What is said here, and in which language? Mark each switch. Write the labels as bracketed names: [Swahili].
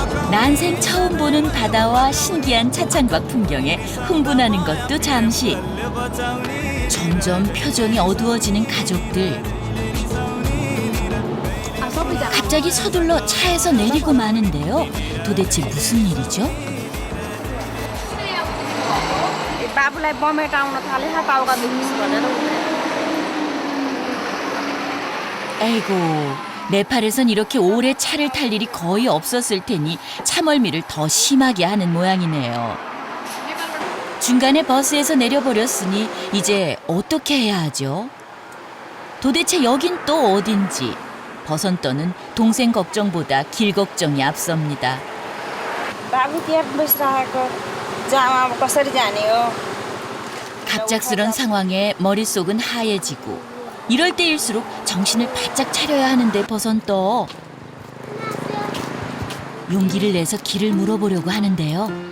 [Korean] 난생 처음 보는 바다와 신기한 차창밖 풍경에 흥분하는 것도 잠시. 점점 표정이 어두워지는 가족들. 갑자기 서둘러 차에서 내리고 마는데요. 도대체 무슨 일이죠? [Nepali] बाबुलाई बमेट आउन थाले टाउका दुख्छ भनेर [Korean] 에이고, 네팔에선 이렇게 오래 차를 탈 일이 거의 없었을 테니 차멀미를 더 심하게 하는 모양이네요. 중간에 버스에서 내려버렸으니 이제 어떻게 해야 하죠? 도대체 여긴 또 어딘지 버선떠는 동생 걱정보다 길 걱정이 앞섭니다. [Nepali] बाबु त्यहाँ बसिरहेको जाम अब कसरी जाने हो [Korean] 갑작스런 상황에 머릿속은 하얘지고 이럴 때일수록 정신을 바짝 차려야 하는데 버선떠. 용기를 내서 길을 물어보려고 하는데요.